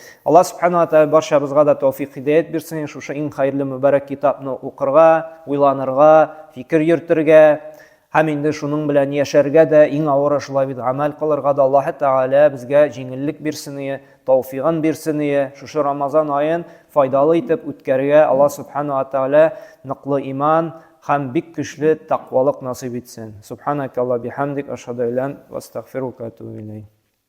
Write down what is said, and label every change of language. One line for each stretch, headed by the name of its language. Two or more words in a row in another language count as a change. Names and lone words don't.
Arabic: الله سبحانه وتعالى
Tatar: барчабызга да тәүфыйк хидayat бирсен, шушы иң хәерле мөбарәк китапны укырга, уйланырга, фикер йөртергә, һәм инде шуның белән яшәргә дә иң авыр шулай бит амал кылырга да Аллаһ Тәгалә безгә җиңеллек бирсен, тәүфыйгын бирсен, шушы Рамазан аен файдалы итеп үткәргә
Arabic: الله سبحانه وتعالى
Tatar: ныклы иман һәм бик көчле тақвалык насыйп итсен.
Arabic: سبحانك الله بحمدك، أشهد أن لا إله إلا أنت، وأستغفرك وأتوب إليك.